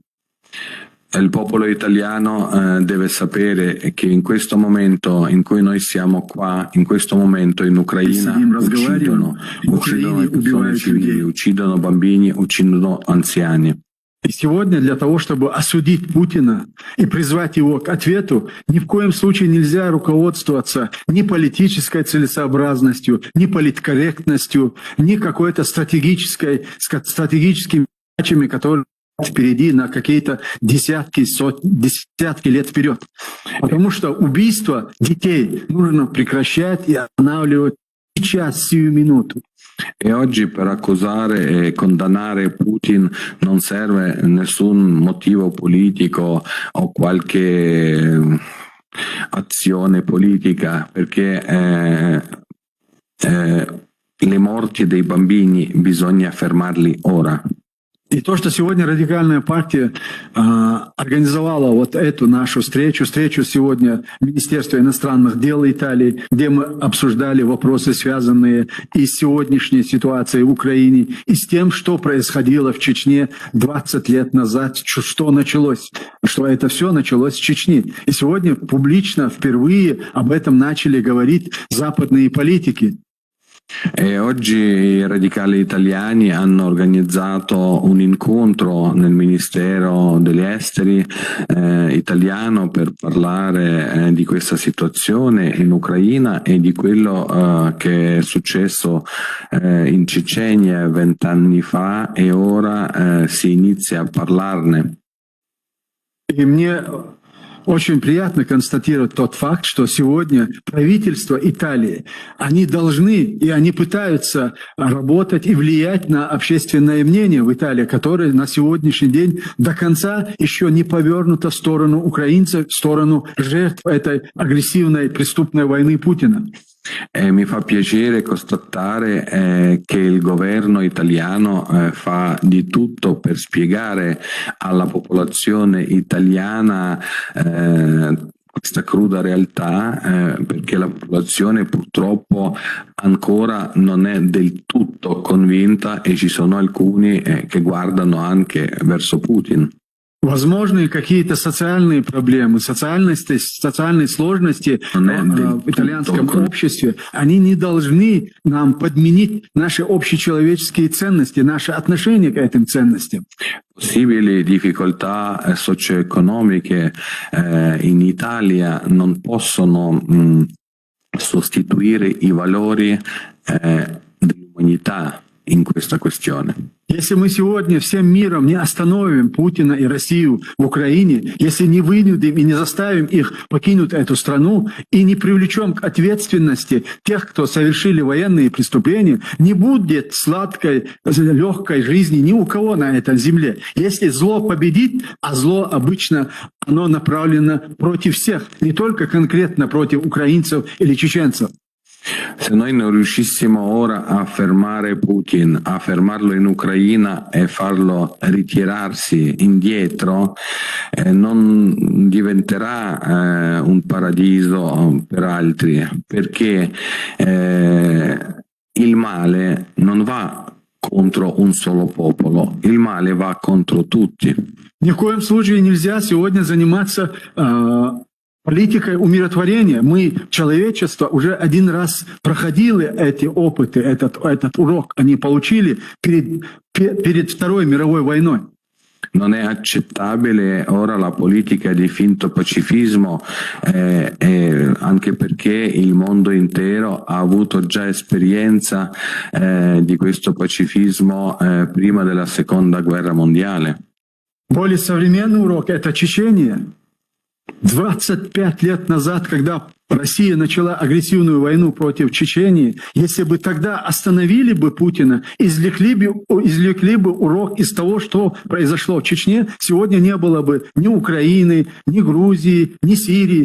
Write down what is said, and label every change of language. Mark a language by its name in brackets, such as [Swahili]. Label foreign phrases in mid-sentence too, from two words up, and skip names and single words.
[Italian] Il popolo italiano deve sapere che in questo momento in cui noi siamo qua, in questo momento in Ucraina uccidono persone civili, uccidono bambini, uccidono anziani. [Russian] И сегодня для того, чтобы осудить Путина и призвать его к ответу, ни в коем случае нельзя руководствоваться ни политической целесообразностью, ни политкорректностью, ни какой-то стратегическими задачами, которые впереди на какие-то десятки лет вперед. Потому что убийство детей нужно прекращать и останавливать сейчас, сию минуту. [Italian] E oggi per accusare e condannare Putin non serve nessun motivo politico o qualche azione politica, perché le morti dei bambini bisogna fermarli ora. [Russian] И то, что сегодня радикальная партия организовала вот эту нашу встречу сегодня Министерства иностранных дел Италии, где мы обсуждали вопросы, связанные и с сегодняшней ситуацией в Украине, и с тем, что происходило в Чечне 20 лет назад, что началось, что это все началось в Чечне. И сегодня публично впервые об этом начали говорить западные политики. [Italian] E oggi i radicali italiani hanno organizzato un incontro nel Ministero degli Esteri italiano per parlare di questa situazione in Ucraina e di quello che è successo in Cecenia 20 anni fa, e ora si inizia a parlarne. [Russian] И мне очень приятно констатировать тот факт, что сегодня правительство Италии, они должны и они пытаются работать и влиять на общественное мнение в Италии, которое на сегодняшний день до конца еще не повернуто в сторону украинцев, в сторону жертв этой агрессивной преступной войны Путина. [Italian] E mi fa piacere constatare che il governo italiano fa di tutto per spiegare alla popolazione italiana questa cruda realtà, perché la popolazione purtroppo ancora non è del tutto convinta e ci sono alcuni che guardano anche verso Putin. [Russian] Возможны какие-то социальные проблемы, социальные сложности в итальянском обществе, они не должны нам подменить наши общечеловеческие ценности, наше отношение к этим ценностям. [Italian] Possibili difficoltà socio-economiche in Italia non possono sostituire i valori dell'umanità in questa questione. [Russian] Если мы сегодня всем миром не остановим Путина и Россию в Украине, если не вынудим и не заставим их покинуть эту страну и не привлечем к ответственности тех, кто совершили военные преступления, не будет сладкой, легкой жизни ни у кого на этой земле. Если зло победит, а зло обычно оно направлено против всех, не только конкретно против украинцев или чеченцев. [Italian] Se noi non riuscissimo ora a fermare Putin, a fermarlo in Ucraina e farlo ritirarsi indietro, non diventerà un paradiso per altri, perché il male non va contro un solo popolo, il male va contro tutti. [Russian] Ни в коем случае нельзя сегодня заниматься политикой умиротворения. Мы, человечество, уже один раз проходили эти опыты, этот урок они получили перед Второй мировой войной. [Italian] Non è accettabile ora la politica di finto pacifismo, anche perché il mondo intero ha avuto già esperienza di questo pacifismo prima della Seconda Guerra Mondiale. [Russian] Более современный урок – это Чечения. 25 лет назад, когда Россия начала агрессивную войну против Чечении, если бы тогда остановили бы Путина, извлекли бы урок из того, что произошло в Чечне, сегодня не было бы ни Украины, ни Грузии, ни Сирии.